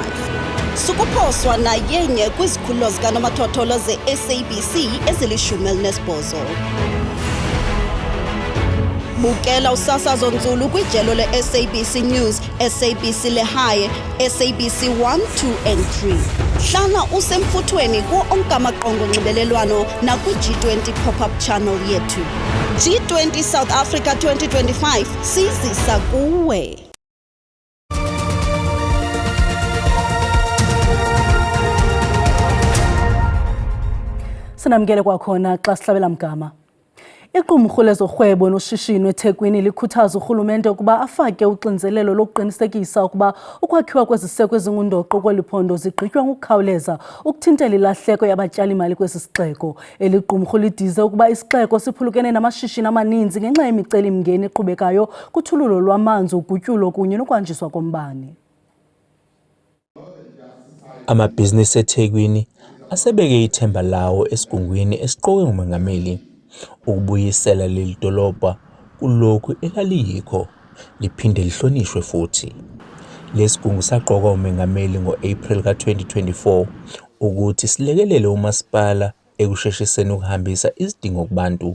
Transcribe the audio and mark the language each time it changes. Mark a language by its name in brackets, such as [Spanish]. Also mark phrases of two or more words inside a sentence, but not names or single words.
[Xhosa] Sukuphoswa nayenye kwizikhululo zikanomathotholo ze-SABC ezili-18. Bukela usasazo nzulu kwijelo le-SABC News, SABC Lehaye, SABC 1, 2 and 3. Hlala usemfuthweni kuwo onke amaqonga onxibelelwano nakwi-G20 [English] pop-up channel [Xhosa] yethu. G20 South Africa 2025 sizisa kuwe. Sinamkele kwakhona xa sihlabela mgama. Iqumrhu lezorhwebo noshishino eThekwini likhuthaza urhulumente ukuba afake uxinzelelo lokuqinisekisa ukuba ukwakhiwa kweziseko ezingundoqo kweli phondo zigqitywa ngokukhawuleza ukuthintela ilahleko yabatyali-mali kwesi sixeko. Eli qumrhu lidize ukuba isixeko siphulukene namashishini amaninzi ngenxa yemiceli-mngeni eqhubekayo kuthululo lwamanzi, ugutyulo kunye nokwanjiswa kombane. [Zulu] Amabhizinisi eThekwini asebeke ithemba lawo esigungwini esiqokwe ngumongameli ukubuyisela leli dolobha kulokhu elaliyikho liphinde lihlonishwe futhi. Lesigungu saqokwa umongameli ngo-April ka-2024 ukuthi silekelele umasipala ekusheshiseni ukuhambisa izidingo kubantu.